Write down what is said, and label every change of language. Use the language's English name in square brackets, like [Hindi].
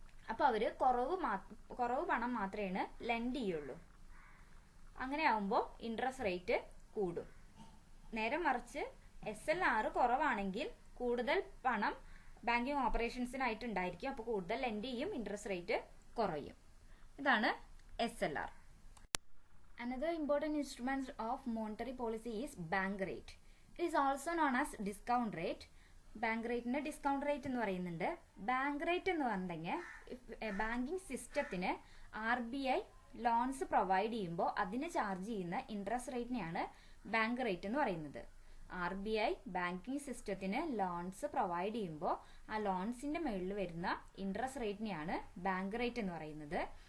[Malayalam] അപ്പോൾ അവർ കുറവ് പണം മാത്രമേ ലെൻഡ് ചെയ്യുള്ളൂ. അങ്ങനെ ആവുമ്പോൾ ഇൻട്രസ്റ്റ് റേറ്റ് കൂടും. നേരെ മറിച്ച് SLR കുറവാണെങ്കിൽ കൂടുതൽ പണം ബാങ്കിങ് ഓപ്പറേഷൻസിനായിട്ട് ഉണ്ടായിരിക്കും. അപ്പോൾ കൂടുതൽ ലെൻഡ് ചെയ്യും, ഇൻട്രസ്റ്റ് റേറ്റ് കുറയും. ഇതാണ് SLR. [English] Another important instrument of monetary policy is bank rate. It is also known as discount rate. [Malayalam] Bank റേറ്റിന്റെ ഡിസ്കൗണ്ട് റേറ്റ് എന്ന് പറയുന്നുണ്ട്. ബാങ്ക് റേറ്റ് എന്ന് പറഞ്ഞിട്ടുണ്ടെങ്കിൽ ബാങ്കിങ് സിസ്റ്റത്തിന് RBI ലോൺസ് പ്രൊവൈഡ് ചെയ്യുമ്പോൾ അതിന് ചാർജ് ചെയ്യുന്ന ഇൻട്രസ്റ്റ് റേറ്റിനെയാണ് ബാങ്ക് റേറ്റ് എന്ന് പറയുന്നത്. RBI ബാങ്കിങ് സിസ്റ്റത്തിന് ലോൺസ് പ്രൊവൈഡ് ചെയ്യുമ്പോൾ ആ ലോൺസിന്റെ മുകളിൽ വരുന്ന ഇൻട്രസ്റ്റ് റേറ്റിനെയാണ് ബാങ്ക് റേറ്റ് എന്ന് പറയുന്നത്.